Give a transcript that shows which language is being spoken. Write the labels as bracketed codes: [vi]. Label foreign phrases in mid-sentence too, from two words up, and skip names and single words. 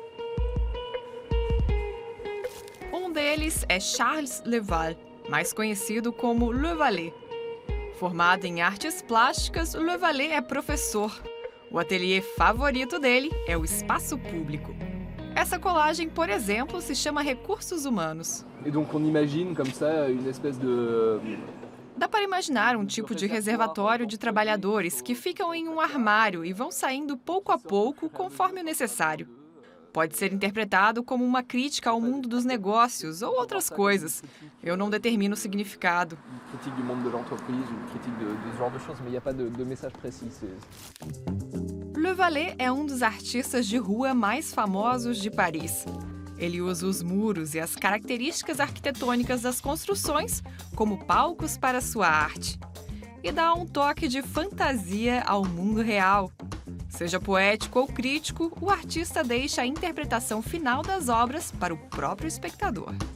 [pt] Um deles é Charles Leval, mais conhecido como Le Valet. Formado em artes plásticas, Le Valet é professor. O ateliê favorito dele é o espaço público. Essa colagem, por exemplo, se chama Recursos Humanos. [fr] Et donc on imagine comme ça une espèce de... [pt] Dá para imaginar um tipo de reservatório de trabalhadores que ficam em um armário e vão saindo pouco a pouco conforme o necessário. Pode ser interpretado como uma crítica ao mundo dos negócios ou outras coisas. Eu não determino o significado. [fr] critique du monde de l'entreprise, une critique de ce genre de choses, mais il n'y a pas de message précis. [pt] Le Valet é um dos artistas de rua mais famosos de Paris. Ele usa os muros e as características arquitetônicas das construções como palcos para sua arte. E dá um toque de fantasia ao mundo real. Seja poético ou crítico, o artista deixa a interpretação final das obras para o próprio espectador.